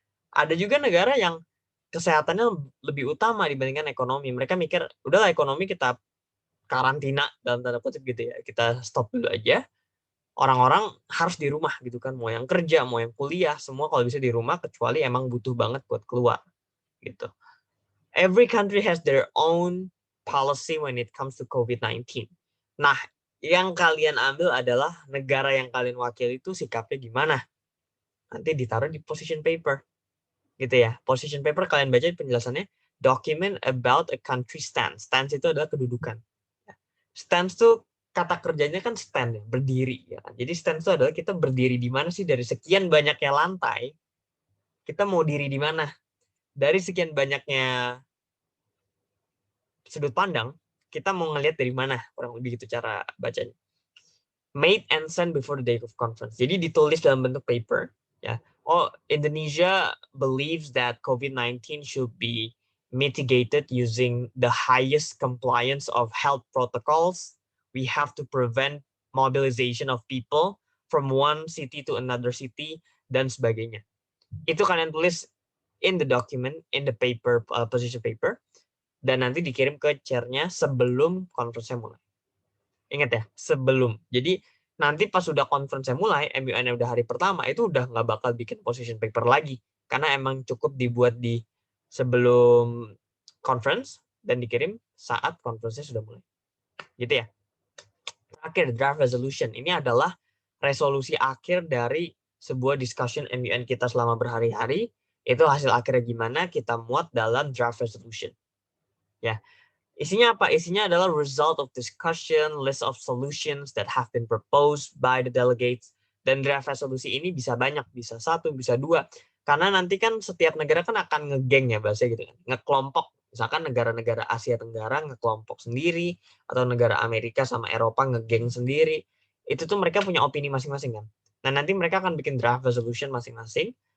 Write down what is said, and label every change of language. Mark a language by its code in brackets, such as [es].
[id] Ada juga negara yang kesehatannya lebih utama dibandingkan ekonomi. Mereka mikir, udahlah ekonomi kita karantina dalam tanda kutip gitu ya, kita stop dulu aja. Orang-orang harus di rumah gitu kan, mau yang kerja, mau yang kuliah, semua kalau bisa di rumah kecuali emang butuh banget buat keluar gitu. [en] Every country has their own policy when it comes to COVID-19. [id] Nah, yang kalian ambil adalah negara yang kalian wakili itu sikapnya gimana. Nanti ditaruh di position paper. Gitu ya. Position paper kalian baca penjelasannya, [en] document about a country stance. [id] Stance itu adalah kedudukan. Stance tuh kata kerjanya kan stand ya, berdiri ya kan. Jadi stance itu adalah kita berdiri di mana sih dari sekian banyaknya lantai. Kita mau diri di mana? Dari sekian banyaknya sudut pandang, kita mau ngelihat dari mana, kurang lebih gitu cara bacanya. [en] Made and sent before the day of conference. [id] Jadi ditulis dalam bentuk paper, ya. [en] Oh, Indonesia believes that COVID-19 should be mitigated using the highest compliance of health protocols. We have to prevent mobilization of people from one city to another city [id] dan sebagainya. Itu kalian tulis [en] in the document, in the paper, position paper. [id] Dan nanti dikirim ke chair-nya sebelum conference-nya mulai. Ingat ya, sebelum. Jadi nanti pas sudah conference-nya mulai, MUN udah hari pertama, itu udah nggak bakal bikin position paper lagi. Karena emang cukup dibuat di sebelum conference dan dikirim saat conference-nya sudah mulai. Gitu ya. Terakhir, draft resolution. Ini adalah resolusi akhir dari sebuah discussion MUN kita selama berhari-hari. Itu hasil akhirnya gimana, kita muat dalam draft resolution. Ya, isinya apa? Isinya adalah [en] result of discussion, list of solutions that have been proposed by the delegates. [id] Dan draft resolusi ini bisa banyak, bisa 1, bisa 2. Karena nanti kan setiap negara kan akan ngegeng ya bahasa gitu kan, ngekelompok. Misalkan negara-negara Asia Tenggara ngekelompok sendiri, atau negara Amerika sama Eropa ngegeng sendiri. Itu tuh mereka punya opini masing-masing kan. Nah nanti mereka akan bikin draft resolution masing-masing.